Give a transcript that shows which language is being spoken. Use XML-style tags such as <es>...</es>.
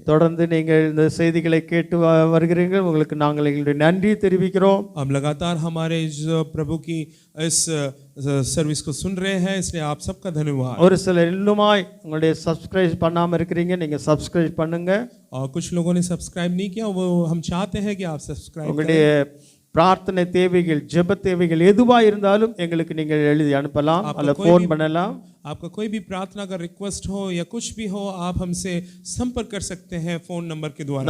<ta>தொடர்ந்து நீங்கள் இந்த செய்திகளை கேட்டு வருகிறீர்கள். உங்களுக்கு நாங்கள் எங்களுடைய நன்றி தெரிவிக்கிறோம்.</ta> <hi>हम लगातार हमारे इस प्रभु की इस सर्विस को सुन रहे हैं, इसलिए आप सबका धन्यवाद.</hi> <ta>ஒரு சிலர் இன்னுமாய் உங்களுடைய சப்ஸ்கிரைப் பண்ணாம இருக்கிறீங்க, நீங்க சப்ஸ்கிரைப் பண்ணுங்க.</ta> <hi>और कुछ लोगों ने सब्सक्राइब नहीं किया, वो हम चाहते हैं कि आप सब्सक्राइब करें.</hi> <ta>உங்களுடைய பிரார்த்தனை தேவைகள், ஜெப தேவைகள் எதுவா இருந்தாலும் எங்களுக்கு நீங்கள் எழுதி அனுப்பலாம் அல்ல ஃபோன் பண்ணலாம்.</ta> <hi>आपका कोई भी प्रार्थना का रिक्वेस्ट हो या कुछ भी हो, आप हमसे संपर्क कर सकते हैं फोन नंबर के द्वारा.</hi>